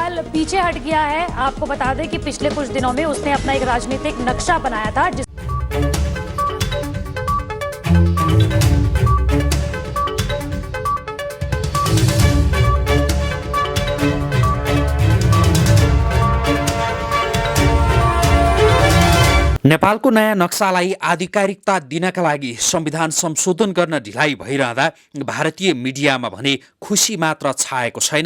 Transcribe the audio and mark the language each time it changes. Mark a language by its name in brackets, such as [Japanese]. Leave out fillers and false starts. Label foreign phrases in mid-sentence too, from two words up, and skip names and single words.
[Hindi] नेपाल पीछे हट गया है। आपको बता दें कि पिछले कुछ दिनों में उसने अपना एक राजनीतिक नक्शा बनाया था [Nepali] नेपालको नयाँ नक्सालाई आधिकारिकता दिनका लागि संविधान संशोधन गर्न ढिलाइ भइरहँदा भारतीय मिडियामा भने खुसी मात्र छाएको छैन।